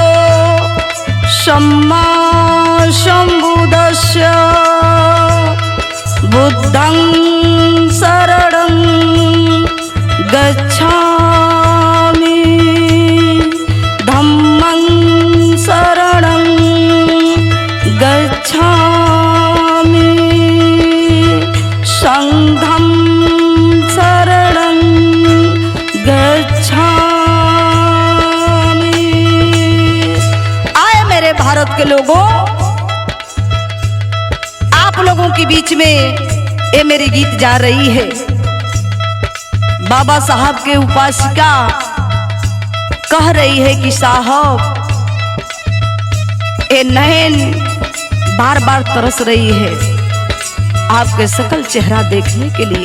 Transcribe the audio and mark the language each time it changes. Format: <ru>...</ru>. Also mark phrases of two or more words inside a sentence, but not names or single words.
<pi>सम्मा सम्बुद्धस्य बुद्धं शरणं गच्छामि धम्मं शरणं गच्छामि संघं शरणं गच्छामि।</pi> <hi>आए मेरे भारत के लोगों, आप लोगों के बीच में ये मेरी गीत जा रही है। बाबा साहब के उपासिका कह रही है कि साहब ये नैन बार बार तरस रही है आपके सकल चेहरा देखने के लिए।</hi>